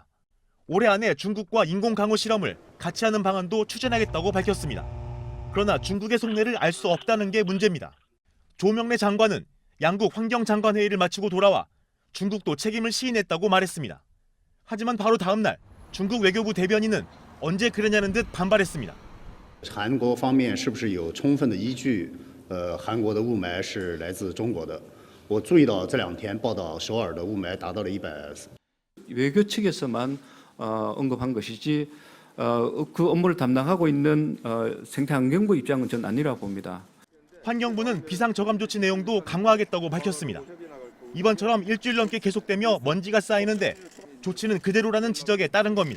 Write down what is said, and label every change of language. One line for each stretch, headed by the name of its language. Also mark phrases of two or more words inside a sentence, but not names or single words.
Korean: 올해 안에 중국과 인공 강우 실험을 같이 하는 방안도 추진하겠다고 밝혔습니다. 그러나 중국의 속내를 알 수 없다는 게 문제입니다. 조명래 장관은 양국 환경장관회의를 마치고 돌아와 중국도 책임을 시인했다고 말했습니다. 하지만 바로 다음 날 중국 외교부 대변인은 언제 그러냐는 듯 반발했습니다.
Chinese: 韩国方面是不是有充分的依据？韩国的雾霾是来自中国的。我注意到这2天报道首尔的雾霾达到了100。
Korean: 외교 측에서만 언급한 것이지 그 업무를 담당하고 있는 생태환경부 입장은 전 아니라고 봅니다. 환경부는 비상저감 조치 내용도 강화하겠다고 밝혔습니다. 이번처럼 일주일 넘게 계속되며 먼지가 쌓이는데 조치는 그대로라는 지적에 따른 겁니다.